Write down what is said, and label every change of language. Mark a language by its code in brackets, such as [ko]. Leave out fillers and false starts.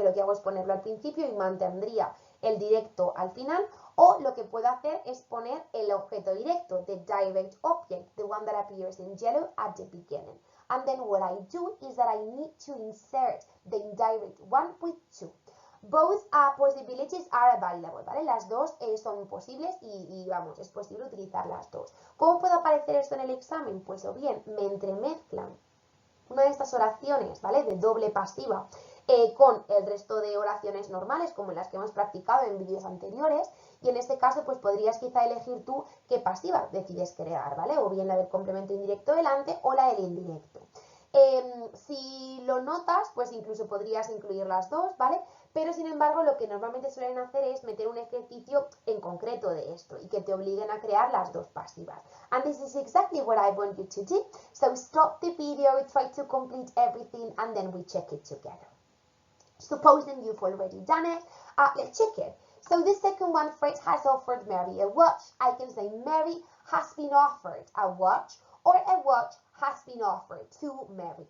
[es] Que lo que hago es ponerlo al principio y mantendría el directo al final, o lo que puedo hacer es poner el objeto directo, [en] the direct object, the one that appears in yellow at the beginning. And then what I do is that I need to insert the indirect one with to. Both possibilities are available, [es] ¿vale? Las dos son posibles y vamos, es posible utilizar las dos. ¿Cómo puede aparecer esto en el examen? Pues o bien me entremezclan una de estas oraciones, ¿vale? De doble pasiva con el resto de oraciones normales, como las que hemos practicado en vídeos anteriores, y en este caso pues podrías quizá elegir tú qué pasiva decides crear, ¿vale? O bien la del complemento indirecto delante o la del indirecto. Si lo notas, pues incluso podrías incluir las dos, ¿vale? pero sin embargo lo que normalmente suelen hacer es meter un ejercicio en concreto de esto y que te obliguen a crear las dos pasivas. [en] And this is exactly what I want you to do. So stop the video, try to complete everything, and then we check it together. Supposing you've already done it, let's check it. So the second one, Fred has offered Mary a watch. I can say Mary has been offered a watch, or a watch has been offered to Mary.